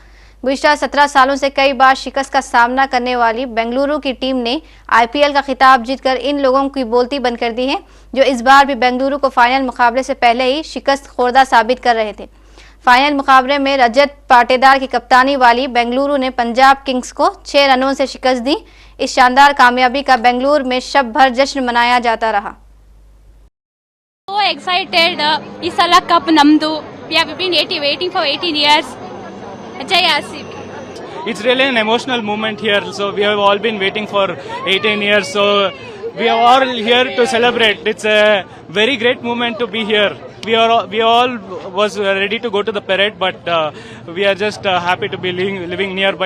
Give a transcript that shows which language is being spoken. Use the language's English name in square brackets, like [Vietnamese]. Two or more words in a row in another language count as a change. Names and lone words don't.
[Urdu] گزشتہ 17 سالوں سے کئی بار شکست کا سامنا کرنے والی بنگلورو کی ٹیم نے IPL کا خطاب جیت کر ان لوگوں کی بولتی بند کر دی ہے، جو اس بار بھی بنگلورو کو فائنل مقابلے سے پہلے ہی شکست خوردہ ثابت کر رہے تھے. فائنل مقابلے میں رجت پاٹیدار کی کپتانی والی بنگلورو نے پنجاب کنگز کو 6 رنوں سے شکست دی. اس شاندار کامیابی کا بنگلورو میں شب بھر جشن منایا جاتا رہا. [English] So excited! [Kannada] ಈ ಸಲ ಕಪ್ ನಮ್ದು. [English] We have been waiting for 18 years. Jai RCB. It's really an emotional moment here. So we have all been waiting for 18 years. So we are all here to celebrate. It's a very great moment to be here. We all was ready to go to the parade, but we are just happy to be living nearby.